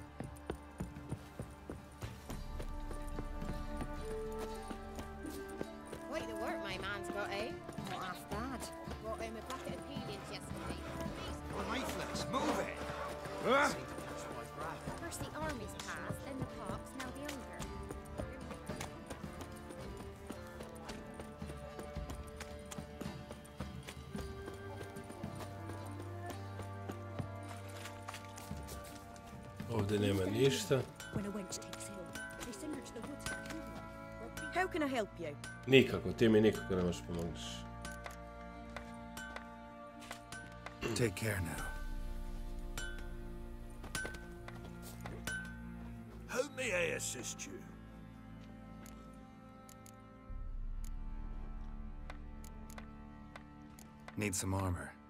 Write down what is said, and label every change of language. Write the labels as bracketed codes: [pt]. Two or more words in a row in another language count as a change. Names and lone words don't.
[en] Quite the work my man's got, eh? Not half bad. Brought home a packet of peelings yesterday. Lifeless, move it! First the army's passed, then the pox, now the hunger. [hr] Ovdje nema ništa. [en] When a wench takes ill, they send her to the woods for cure. How can I help you? [hr] Nikako, ti mi nikako ne možeš pomoći. [en] Take care now. How may I assist you? Need some armor.